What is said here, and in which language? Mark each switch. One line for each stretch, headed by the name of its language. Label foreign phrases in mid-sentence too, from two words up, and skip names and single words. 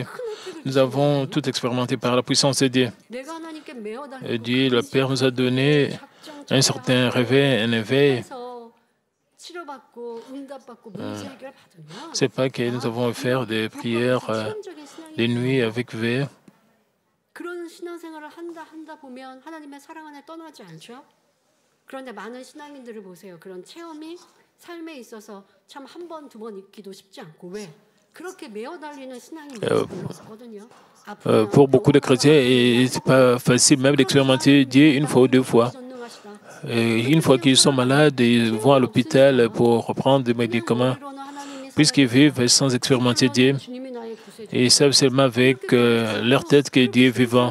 French: Nous avons tout expérimenté par la puissance de Dieu. Et Dieu, le Père, nous a donné un certain réveil, un éveil. Ce n'est pas que nous avons fait des prières des nuits avec veille.
Korean: 그런데 많은 신앙인들을 보세요. 그런 체험이 삶에 있어서 참 한 번, 두 번 있기도 쉽지 않고 왜? 그렇게 매어 달리는 신앙인들이 별로 없거든요.
French: Pour beaucoup de chrétiens, ce n'est pas facile même d'expérimenter Dieu une fois ou deux fois. Et une fois qu'ils sont malades, ils vont à l'hôpital pour prendre des médicaments. Puisqu'ils vivent sans expérimenter Dieu, ils savent seulement avec leur tête que Dieu est vivant.